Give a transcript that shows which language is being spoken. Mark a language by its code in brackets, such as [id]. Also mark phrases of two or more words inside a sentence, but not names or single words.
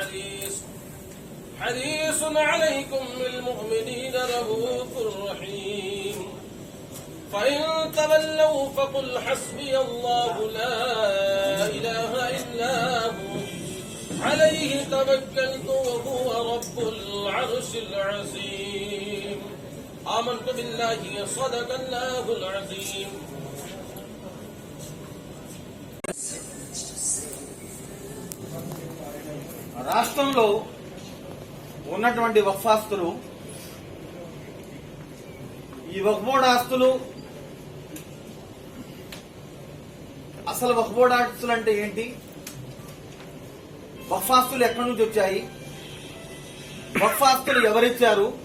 [ar] حريص عليكم بالمؤمنين رؤوف رحيم فإن تولوا فقل حسبي الله لا إله إلا هو عليه توكلت وهو رب العرش العظيم آمنت بالله صدق الله العظيم. [te] రాష్ట్రంలో ఉన్నటువంటి వక్ఫ్ ఆస్తులు, ఈ వక్ఫ్ బోర్డు ఆస్తులు, అసలు వక్ఫ్ బోర్డు ఆస్తులు అంటే ఏంటి, వక్ఫ్ ఆస్తులు ఎక్కడి నుంచి వచ్చాయి, వక్ఫ్ ఆస్తులు ఎవరిచ్చారు,